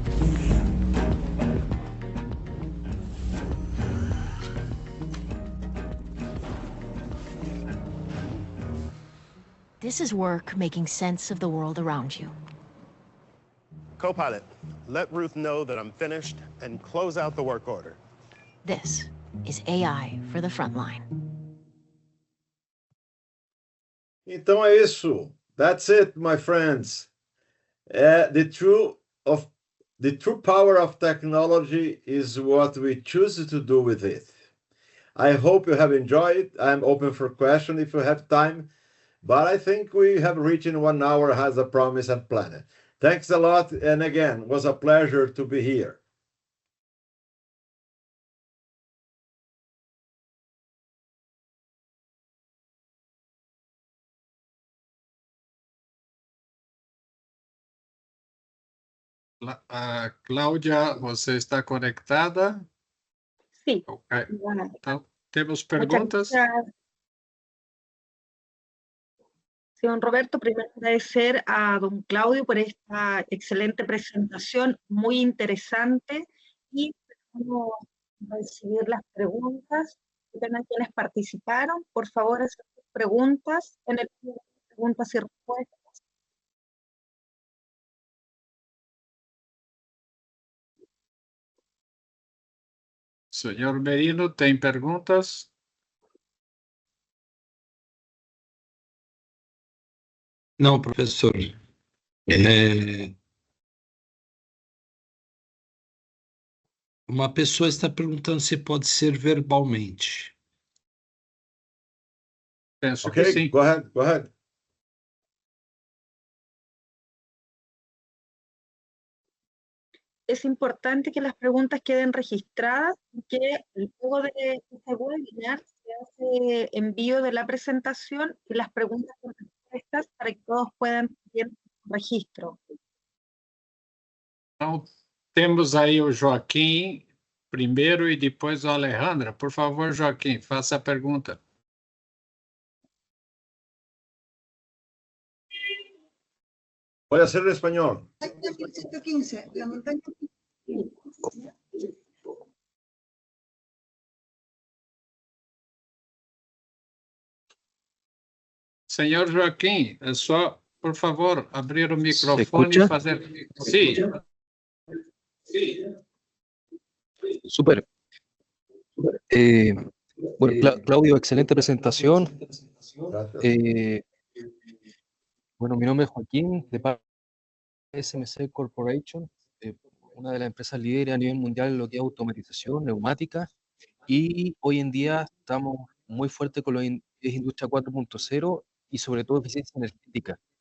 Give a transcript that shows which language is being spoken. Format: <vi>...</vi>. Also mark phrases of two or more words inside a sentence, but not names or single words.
<en>This is work making sense of the world around you. Copilot, let Ruth know that I'm finished and close out the work order. This is AI for the front line.</en> <pt>Então é isso.</pt> <en>That's it, my friends. The true power of technology is what we choose to do with it. I hope you have enjoyed it. I'm open for questions if you have time, but I think we have reached in 1 hour as a promise and planned. Thanks a lot, and again, it was a pleasure to be here.</en> <pt>Cláudia, você está conectada?</pt> <es>Sí.</es> <pt>Okay. Então, temos</pt> <es>Muchas</es> <pt>perguntas?</pt> <es>gracias. Sí, don Roberto, primero agradecer a don Claudio por esta excelente presentación, muy interesante, y vamos a recibir las preguntas. A quienes participaron, por favor, hacer sus preguntas en el preguntas y respuestas.</es> <pt>Senhor Merino, tem perguntas? Não, professor. Uma pessoa está perguntando se pode ser verbalmente. Penso que sim.</pt> <en>Go ahead.</en> <es>Es importante que las preguntas queden registradas y que luego de este webinar se hace envío de la presentación y las preguntas son respuestas para que todos puedan tener registro.</es> <pt>Então, temos aí o Joaquim primeiro e depois o Alejandra. Por favor, Joaquim, faça a pergunta.</pt> <es>Voy a hacer en español.</es> <pt>Senhor Joaquim, é só, por favor, abrir o microfone e fazer... Sim.</pt> <es>Súper. Bueno, Claudio, excelente presentación. Bueno, mi nombre es Joaquín, de parte de SMC Corporation, una de las empresas líderes a nivel mundial en lo que es automatización, neumática, y hoy en día estamos muy fuertes con lo que es Industria 4.0 y sobre todo eficiencia energética.</es>